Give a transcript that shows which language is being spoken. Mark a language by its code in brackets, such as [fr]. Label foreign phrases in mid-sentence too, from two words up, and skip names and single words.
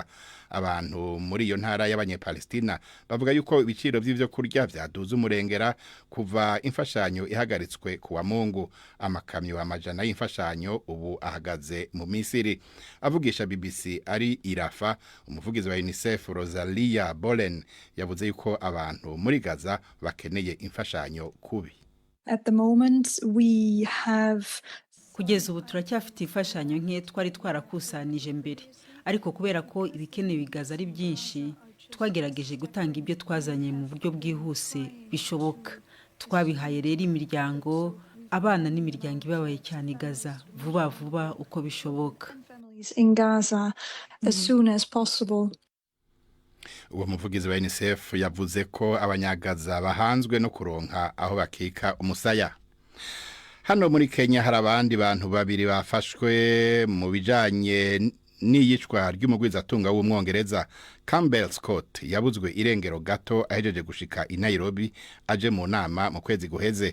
[rn] Abantu muri iyo ntara y'Abanyepalestina bavuga yuko ibiciro by'ivyo kurya vyaduze umurengera kuva imfashanyo ihagaritswe kuwa Mungu. Amakamyo amajana y'imfashanyo ubu ahagaze mu Misiri. Avugisha BBC ari Irafa, umuvugizi wa UNICEF Rosalia Bolen yavuze yuko abantu muri Gaza bakeneye imfashanyo kubi. [en] At the moment we have [rn] kugeza ubu turacyafite imfashanyo nke twari twarakusanije mbere, ariko kubera ko ibikenewe Gaza ari byinshi twagerageje gutanga ibyo twazanye mu buryo bwihuse bishoboka. Twabihaye rero imiryango, abana n'imiryango ibabaye cyane Gaza vuba vuba uko bishoboka. [en] in Gaza as soon as possible. [rn] Uwo muvugizi wa UNICEF yavuze ko abanyagaza bahanzwe no kuronka aho bakika umusaya. Hano muri Kenya hari abandi bantu babiri bafashwe mu bijanye n'iyicwa ry'umugwizatunga w'umwongereza Campbell Scott yabuzwe irengero gato ahejeje gushika i Nairobi aje mu nama mu kwezi guheze.